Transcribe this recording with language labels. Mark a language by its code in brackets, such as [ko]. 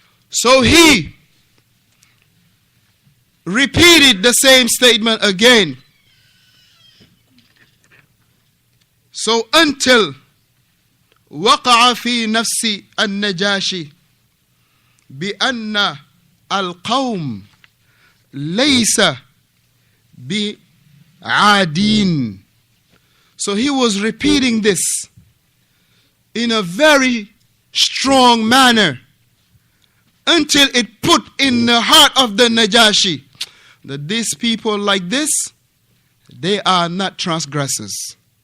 [en] So he repeated the same statement again. So until [ar] وقع في نفس النجاشي بأن القوم ليس بعادين. [en] So he was repeating this in a very strong manner until it put in the heart of the Najashi that these people like this, they are not transgressors.